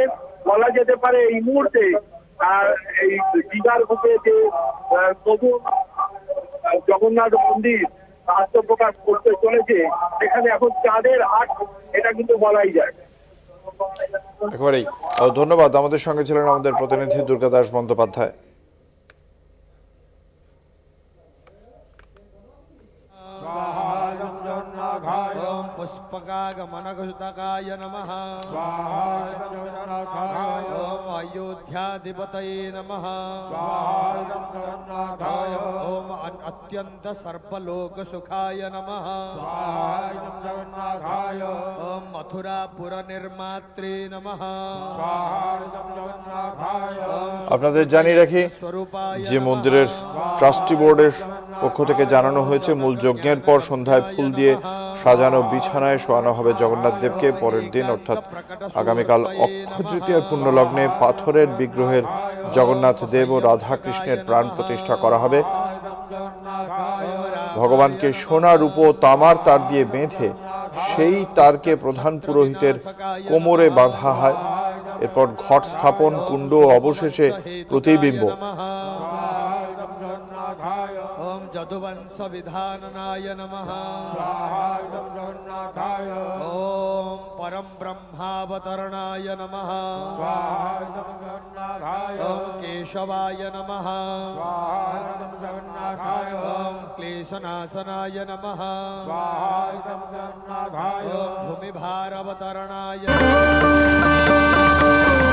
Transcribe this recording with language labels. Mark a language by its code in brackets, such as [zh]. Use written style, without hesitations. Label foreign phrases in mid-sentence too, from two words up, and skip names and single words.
[bn] বলা যেতে পারে এই মুহূর্তে এই দীঘার বুকে যে নতুন জগন্নাথ মন্দির আত্মপ্রকাশ করতে চলেছে সেখানে এখন চাঁদের হাট, এটা কিন্তু বলাই যায়। একেবারেই ধন্যবাদ। আমাদের সঙ্গে ছিলেন আমাদের প্রতিনিধি দুর্গাদাস বন্দ্যোপাধ্যায়। [sa] पुष्पकागमनघुतकाय नमः। ओम अयोध्याधिपतये नमः। ओम अत्यंत सर्पलोक सुखाय नमः। ओम मथुरापुर निर्मात्रे नमः। [bn] আপনাদের জানিয়ে রাখি যে মন্দিরের ট্রাস্টি বোর্ডের পক্ষ থেকে জানানো হয়েছে মূল যজ্ঞের পর সন্ধ্যায় ফুল দিয়ে সাজানো বিছানায় শোয়ানো হবে জগন্নাথ দেবকে। পরের দিন অর্থাৎ আগামীকাল অক্ষয় তৃতীয়ার পুণ্যলগ্নে পাথরের বিগ্রহের জগন্নাথ দেব ও রাধা কৃষ্ণের প্রাণ প্রতিষ্ঠা করা হবে। ভগবানকে সোনা রূপো তামার তার দিয়ে বেঁধে সেই তারকে প্রধান পুরোহিতের কোমরে বাঁধা হয়। এরপর ঘট স্থাপন, কুণ্ড, অবশেষে প্রতিবিম্ব। [sa] ओम जदुवंश विधाननाय नमः ओम परम ब्रह्मावतरणाय नमः ओम केशवाय नमः ओम क्लेशनाशनाय नमः ओम भूमिभारावतरणाय नमः